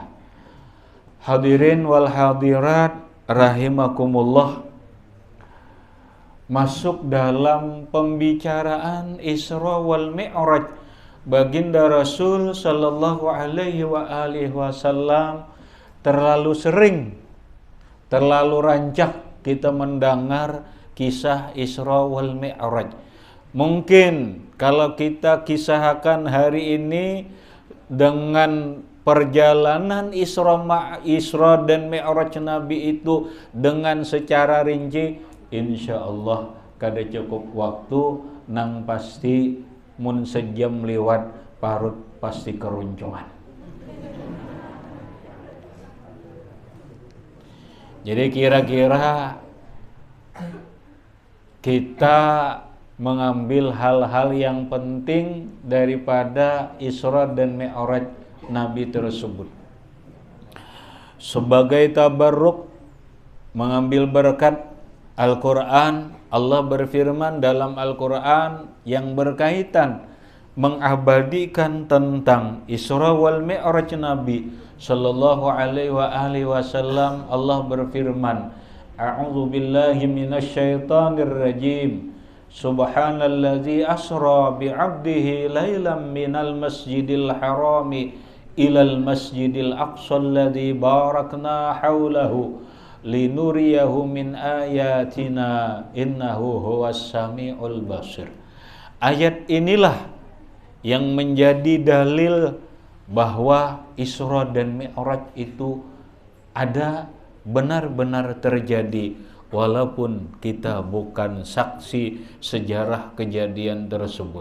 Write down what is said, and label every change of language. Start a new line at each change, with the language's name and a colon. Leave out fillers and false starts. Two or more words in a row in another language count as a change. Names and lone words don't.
Arabic: الحاضرين والحاضرات رحمكم الله,
Indonesian: masuk dalam pembicaraan Isra wal Mi'raj baginda Rasul
Arabic: صلى الله عليه وسلم,
Indonesian: terlalu sering, terlalu rancak kita mendengar kisah Isra wal Mi'raj. Mungkin kalau kita kisahkan hari ini dengan perjalanan Isra dan Mi'raj Nabi itu dengan secara rinci,
Arabic: إن شاء الله
Banjar: kada cukup waktu, nang pasti mun sejam lewat parut pasti keruncuan.
Indonesian: Jadi kira-kira kita mengambil hal-hal yang penting daripada Isra dan Mi'raj Nabi tersebut. Sebagai tabarruk, mengambil berkat Al-Quran, Allah berfirman dalam Al-Quran yang berkaitan mengabadikan tentang Isra wal Mi'raj Nabi
Arabic: صلى الله عليه وسلم.
Indonesian: Allah berfirman,
Arabic: أعوذ بالله من الشيطان الرجيم. سبحان الذي أسرى بعبده ليلا من المسجد الحرام إلى المسجد الأقصى الذي باركنا حوله لنريه من آياتنا إنه هو السميع البصير.
Indonesian: Ayat inilah yang menjadi dalil bahwa Isra dan Mi'raj itu ada, benar-benar terjadi, walaupun kita bukan saksi sejarah kejadian tersebut.